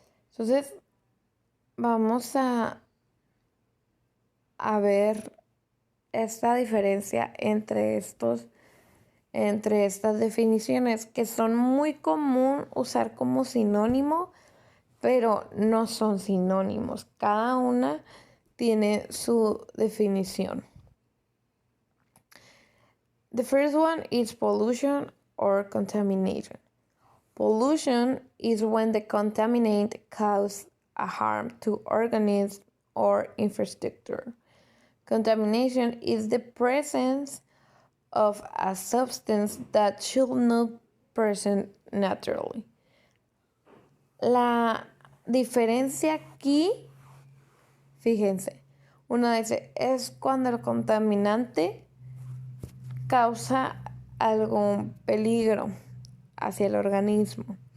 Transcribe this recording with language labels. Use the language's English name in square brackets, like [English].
[Spanish] Entonces, vamos a ver esta diferencia entre estas definiciones que son muy común usar como sinónimo, pero no son sinónimos. Cada una tiene su definición. [English] The first one is pollution or contamination. Pollution is when the contaminant causes a harm to organisms or infrastructure. Contamination is the presence of a substance that should not present naturally. [Spanish] La diferencia aquí, fíjense, uno dice, es cuando el contaminante causa algún peligro hacia el organismo.